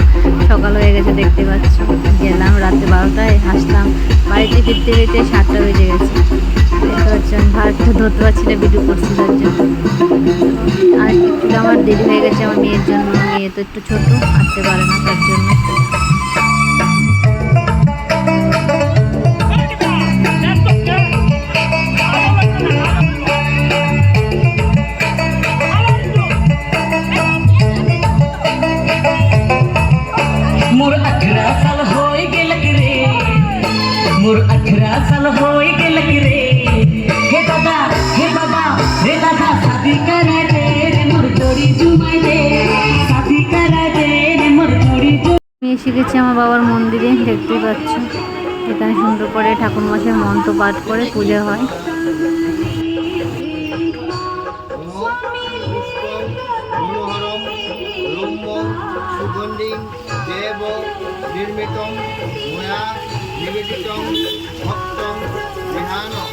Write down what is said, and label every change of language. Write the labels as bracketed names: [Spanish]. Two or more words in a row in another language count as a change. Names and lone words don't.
[Bangla] সকাল হয়ে গেছে দেখতে পাচ্ছ, গেলাম রাতে 12টায়, আসলাম বাড়িতে ফিরতে ফিরতে 7টা বেজে গেছে। দেখতে পাচ্ছি আমি ভাতটা ধরতে পারছি না ভিডিও করছি তার জন্য। আর একটু আমার দেরি হয়ে গেছে আমার মেয়ের জন্য, মেয়ে তো একটু ছোট, আসতে পারে না তার জন্য। [Sadri] मोर 18 साल होई गेलक रे, मोर 18 साल होई गेलक रे। हे दादा हे बाबा रे दादा शादी करा दे रे मोर जोड़ी जुमाई दे, शादी करा दे रे मोर जोड़ी [Bangla] আমি এসে গেছি আমার বাবার মন্দিরে, দেখতেই পাচ্ছ এখানে সুন্দর করে ঠাকুর মশাই মন্ত্র পাঠ করে পূজা হয়। [Sanskrit] মনোহরম রম্যং সুগন্ধিং দেব নির্মিতং ময়া নিবেদিতং ভক্তং বিহান